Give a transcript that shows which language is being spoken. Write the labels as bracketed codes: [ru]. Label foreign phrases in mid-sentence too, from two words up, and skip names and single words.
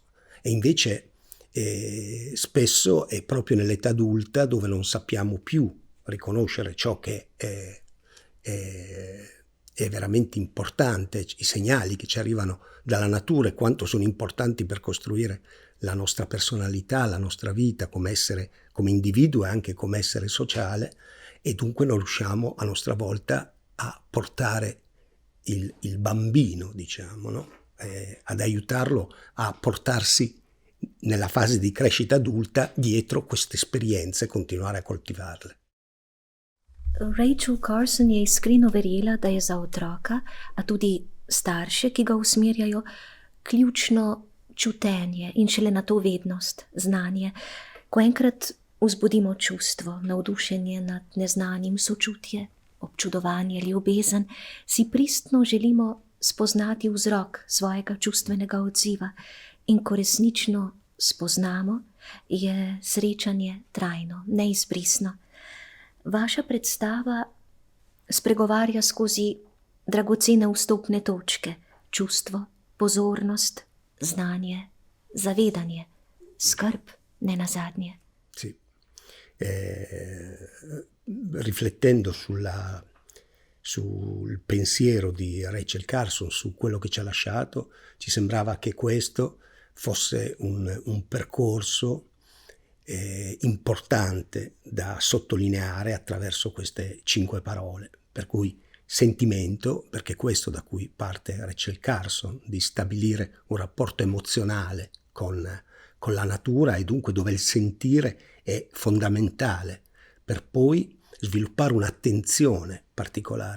[it] E invece spesso è proprio nell'età adulta dove non sappiamo più riconoscere ciò che è veramente importante, i segnali che ci arrivano dalla natura e quanto sono importanti per costruire la nostra personalità, la nostra vita come essere, come individuo e anche come essere sociale, e dunque non riusciamo a nostra volta a portare il bambino, diciamo, no? Ad aiutarlo a portarsi nella fase di crescita adulta dietro queste esperienze e continuare a coltivarle. [sl] Rachel Carson je iskreno verjela, da je za otroka, a tudi starše, ki ga usmerjajo, ključno čutenje in šele nato vednost, znanje. Ko enkrat vzbudimo čustvo, navdušenje nad neznanim, sočutje, občudovanje, ljubezen, si pristno želimo spoznati vzrok svojega čustvenega odziva in ko resnično spoznamo, je srečanje trajno, neizbrisno. Vaša predstava spregovarja skozi dragocene vstopne točke, čustvo, pozornost, znanje, zavedanje, skrb, ne nazadnje. [it] Sì. Riflettendo sul pensiero di Rachel Carson, su quello che ci ha lasciato, ci sembrava che questo fosse un percorso importante da sottolineare attraverso queste 5 parole, per cui sentimento, perché questo da cui parte Rachel Carson, di stabilire un rapporto emozionale con la natura e dunque dove il sentire è fondamentale, per poi sviluppare un'attenzione particolare.